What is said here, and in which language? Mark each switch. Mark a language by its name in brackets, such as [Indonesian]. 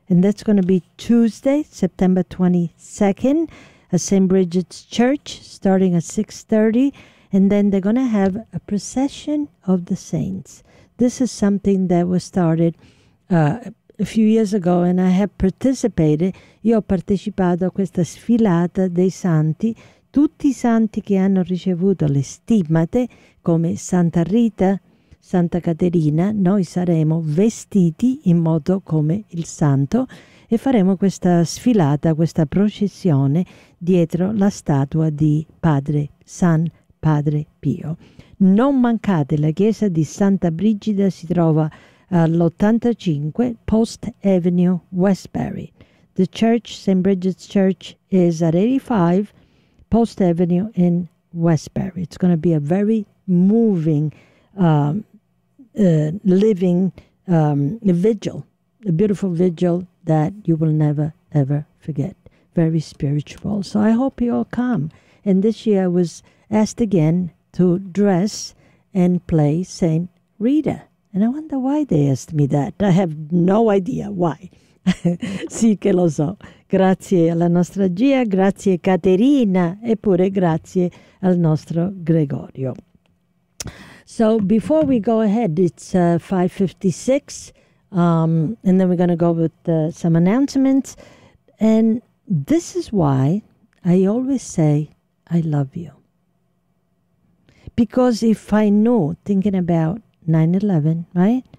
[English] And that's going to be Tuesday, September 22nd, at St. Bridget's Church, starting at 6:30. And then they're going to have a procession of the saints. This is something that was started a few years ago, and I have participated. [Italian] Io ho partecipato a questa sfilata dei santi. Tutti i santi che hanno ricevuto le stigmate, come Santa Rita, Santa Caterina, noi saremo vestiti in modo come il santo e faremo questa sfilata, questa processione dietro la statua di San Padre Pio. Non mancate, la chiesa di Santa Brigida si trova all'85 Post Avenue, Westbury. [English] The church, St. Bridget's Church, is at 85 Post Avenue in Westbury. It's going to be a very moving, living vigil, a beautiful vigil that you will never, ever forget. Very spiritual. So I hope you all come. And this year I was asked again to dress and play Saint Rita. And I wonder why they asked me that. I have no idea why. [Italian] Sì che lo so. Grazie alla nostra Gia, grazie Caterina e pure grazie al nostro Gregorio. [English] So before we go ahead, it's 5:56, and then we're going to go with some announcements. And this is why I always say I love you. Because if I know, thinking about 9/11, right?